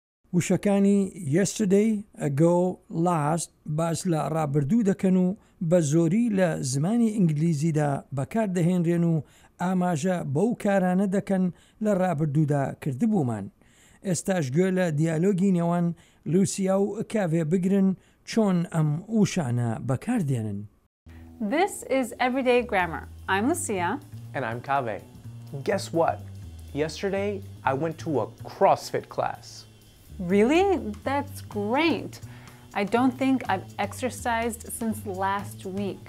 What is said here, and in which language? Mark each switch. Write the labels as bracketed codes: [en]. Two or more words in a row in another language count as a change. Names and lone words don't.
[ckb] وشەکانی [en] yesterday, ago, last [ckb] باس لە ڕابردوو دەکەن و بە زۆری لە زمانی ئینگلیزیدا بەکاردەهێنرێن و ئاماژە بەو کارانە دەکەن لە ڕابردوودا کردبوومان. ئێستاش گوێ لە دیالۆگی نێوان لوسیا و کاڤێ بگرن چۆن ئەم وشانە بەکاردێنن. [en] This is Everyday Grammar. I'm Lucia. And I'm Kaveh. Guess what? Yesterday, I went to a CrossFit class. Really? That's great. I don't think I've exercised since last week.